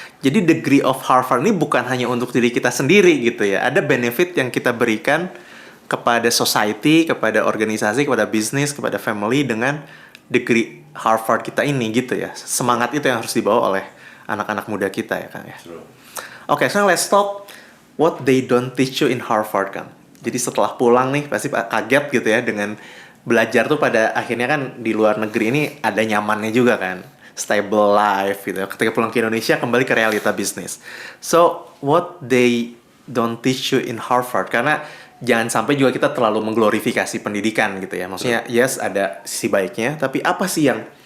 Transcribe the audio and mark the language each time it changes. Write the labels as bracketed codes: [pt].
[id] Jadi degree of Harvard ini bukan hanya untuk diri kita sendiri gitu ya. Ada benefit yang kita berikan kepada society, kepada organisasi, kepada bisnis, kepada family dengan degree Harvard kita ini gitu ya. Semangat itu yang harus dibawa oleh anak-anak muda kita ya Kang ya. [en] Oke, [id] sekarang [en] let's talk what they don't teach you in Harvard Kang. [id] Jadi setelah pulang nih pasti kaget gitu ya dengan belajar tuh pada akhirnya kan di luar negeri ini ada nyamannya juga kan. [en] Stable life [id] gitu. Ketika pulang ke Indonesia kembali ke realita bisnis. [en] So what they don't teach you in Harvard, [id] karena jangan sampai juga kita terlalu mengglorifikasi pendidikan gitu ya. Maksudnya yes ada sisi baiknya, tapi apa sih yang